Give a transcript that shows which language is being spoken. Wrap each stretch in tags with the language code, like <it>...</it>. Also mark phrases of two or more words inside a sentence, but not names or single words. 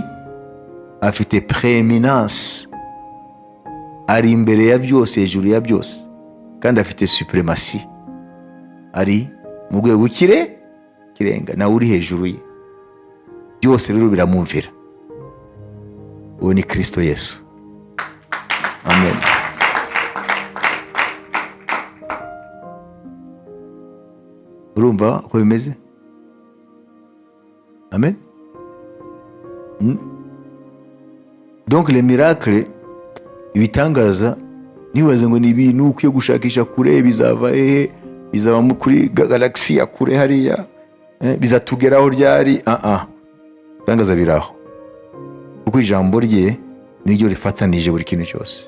<rw>Afite preeminence, ari imbere ya byose, hejuru ya byose, kandi afite supremacy, ari mu rwego kirenga, nawe uri hejuru ye. Byose rero biramwumvira. Uwo ni Kristo Yesu. Amen. Urumva uko bimeze? Amen.</rw> <fr>Donc les miracles,</fr> <rw>ibitangaza, nibaze ngo ni ibintu ukwiye gushakisha kure, bizava hehe, bizaba kuri galaxy ya kure hariya, bizatugeraho ryari? Ibitangaza biraho, kuko ijambo rye niryo rifatanije buri kintu cyose.</rw>